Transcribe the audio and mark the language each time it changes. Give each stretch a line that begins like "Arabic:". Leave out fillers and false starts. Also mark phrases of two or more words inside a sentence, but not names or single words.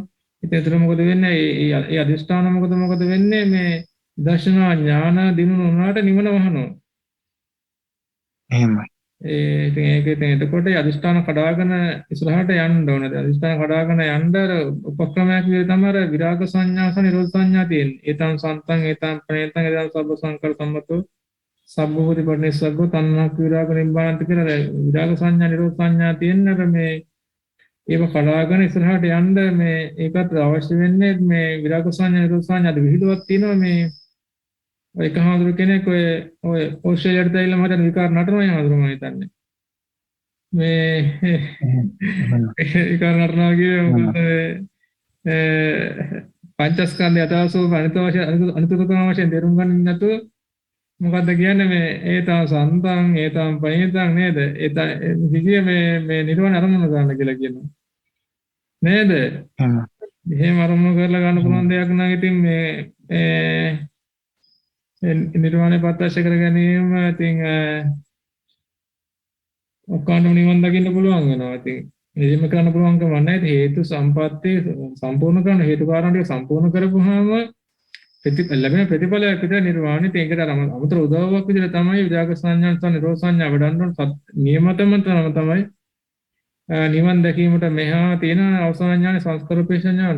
Sinhala: ඉතින් එතන මොකද වෙන්නේ? ඒ අධිෂ්ඨාන මොකද වෙන්නේ? මේ දර්ශනා ඥාන දිනුන උනාට නිවන වහනවා. එහෙමයි. ඉතින් එතකොට අධිෂ්ඨාන කඩාගෙන ඉස්සරහට යන්න ඕනද? අධිෂ්ඨාන කඩාගෙන යන්න උපක්‍රමයක් විදිහට තමයි විරාග සංඥා සහ නිරෝධ සංඥා තියෙන්නේ.
Pali: ඒතං සන්තං ඒතං ප්‍රේතං ඒතං සබ්බ සංකල්ප සම්මතෝ සබ්බෝධි පරිනිස්සග්ගෝ තණ්හක් විරාග නිබ්බානන්ත
Sinhala: කියලා විරාග සංඥා නිරෝධ සංඥා තියෙනර මේ ඒව කඩාගෙන ඉස්සරහට යන්න මේ ඒකත් අවශ්‍ය වෙන්නේ මේ විරාග සංඥා නිරෝධ සංඥා අද විහිළුවක් තියෙනවා මේ ඔය කහඳුර කෙනෙක් ඔය ඕස්ට්‍රේලියාවට ඇවිල්ලා මට විකාර නටනවා යනවද මම හිතන්නේ මේ විකාර නටනවා කියේ මොකද පංචස්කන්ධය අතවසෝ අනිත්‍යකම වශයෙන් තේරුම් ගන්න නැතුව මොකද්ද කියන්නේ මේ
Pali: ඒතං සන්තං ඒතං පඤ්ඤතං
Sinhala: නේද විදිය මේ නිර්වාණ අරමුණ ගන්න කියලා කියනවා නේද එහෙම අරමුණ කරලා ගන්න පුළුවන් දෙයක් නම් ඉතින් මේ නිර්වාණය ප්‍රත්‍යක්ෂ කර ගැනීම ඉතින් ඔක්කොම නිවන් දකින්න පුළුවන් වෙනවා ඉතින් එහෙම කරන්න පුළුවන් කම නැහැ හේතු සම්පatti සම්පූර්ණ කරන හේතු කාරණා ටික සම්පූර්ණ කරපුවාම ලැබෙන ප්‍රතිඵලයක් විතර නිර්වාණය ඒකට අමතර උදව්වක් විදිහට තමයි විරාග සංඥා සහ නිරෝධ සංඥා වඩන්න නියමතම තමයි නිවන් දැකීමට මෙහා තියෙන අවසාන ඥාන සංස්කාරෝපේක්ෂ ඥානය.